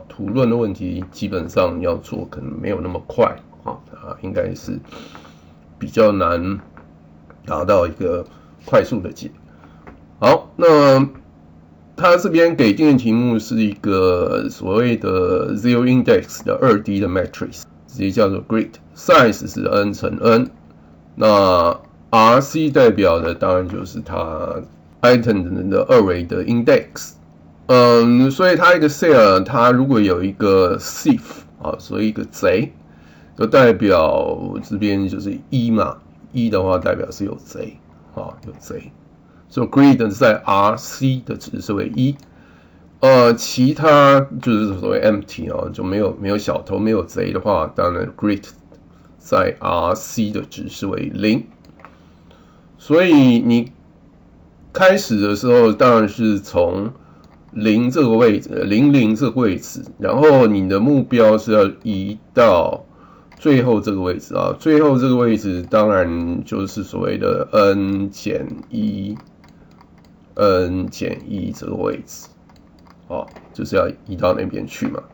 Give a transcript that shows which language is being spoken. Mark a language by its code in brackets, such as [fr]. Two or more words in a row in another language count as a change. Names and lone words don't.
[zh] 圖論的問題基本上要做可能沒有那麼快啊，應該是比較難達到一個快速的解。好，那它這邊給定的題目是一個所謂的 [en] zero index [zh] 的 2D 的 matrix， 直接叫做 grid，size 是 n 乘 n， 那 RC 代表的當然就是它 item 的二維的 index， 所以它一個 cell 它如果有一個 thief 啊，所以一個賊，就代表這邊就是1嘛，1的話代表是有賊啊，有賊。所以 grid 在 RC 的值是為1，其他就是所謂 empty 啊，就沒有小偷沒有賊的話，當然 grid 在 RC 的值是為0。所以你開始的時候當然是從0這個位置，00這個位置，然後你的目標是要移到最後這個位置啊，最後這個位置當然就是所謂的 n 減1。n 減1這個位置，就是要移到那邊去嘛。